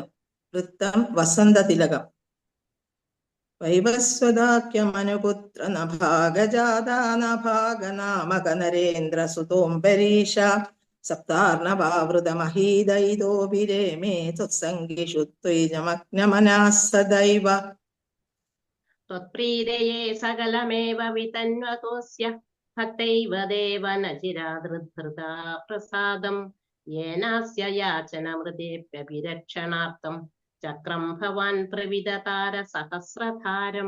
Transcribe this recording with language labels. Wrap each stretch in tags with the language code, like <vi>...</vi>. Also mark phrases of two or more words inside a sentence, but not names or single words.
<sa>വൃത്തം വസന്തതിലകം. വൈവസ്വതാഖ്യമനുപുത്ര നഭാഗജാതാനഭാഗനാമക നരേന്ദ്ര സുതോംബരീഷ സപ്താർണവാവൃതമഹീദൈതോഭിരേമേ ത്വത്സംഗിഷു ത്വയിജമഗ്നമനാഃ സദൈവ. त्वत्प्रीतये सकलमेव वितन्वतोऽस्य भक्तैव देव न चिरादृद्धृता प्रसादम् येनास्य याचनमृतेऽप्यभिरक्षणार्थं चक्रं भवान् प्रविदतार सहस्रधारम्.</sa>